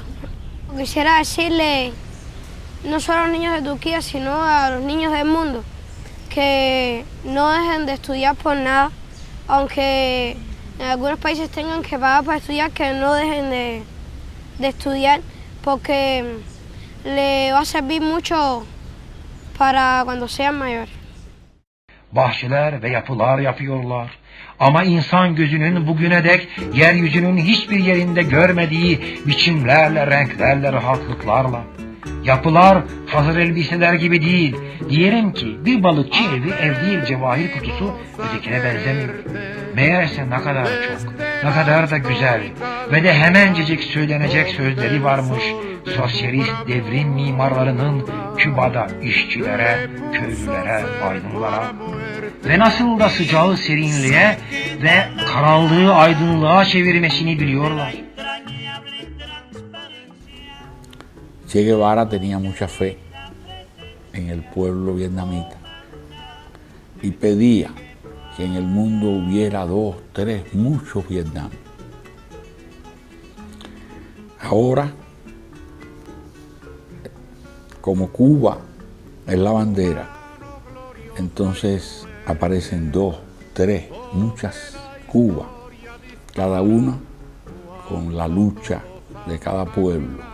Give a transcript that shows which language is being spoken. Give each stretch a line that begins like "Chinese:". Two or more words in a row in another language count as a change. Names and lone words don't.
Spanish: Quisiera decirle, no solo a los niños de Turquía, sino a los niños del mundo, que no dejen de estudiar por nada, aunque en algunos países tengan que pagar para estudiar, que no dejen de estudiar, porque le va a servir mucho para cuando sean mayores.
Turkish: Bahçeler ve yapılar yapıyorlar. Ama insan gözünün bugüne dek yeryüzünün hiçbir yerinde görmediği biçimlerle, renklerle, rahatlıklarla. Yapılar hazır elbiseler gibi değil. Diyelim ki bir balıkçı evi ev değil cevahir kutusu ötekine benzemiyor. Meğerse ne kadar çok, ne kadar da güzel ve de hemencecik söylenecek sözleri varmış sosyalist devrim mimarlarının Küba'da işçilere, köylülere, aydınlara ve nasıl da sıcağı serinliğe ve karanlığı aydınlığa çevirmesini biliyorlar.
Spanish: Che Guevara tenía mucha fe en el pueblo vietnamita y pedía que en el mundo hubiera 2, 3, muchos Vietnam. Ahora, como Cuba es la bandera, entonces aparecen 2, 3, muchas Cuba, cada una con la lucha de cada pueblo.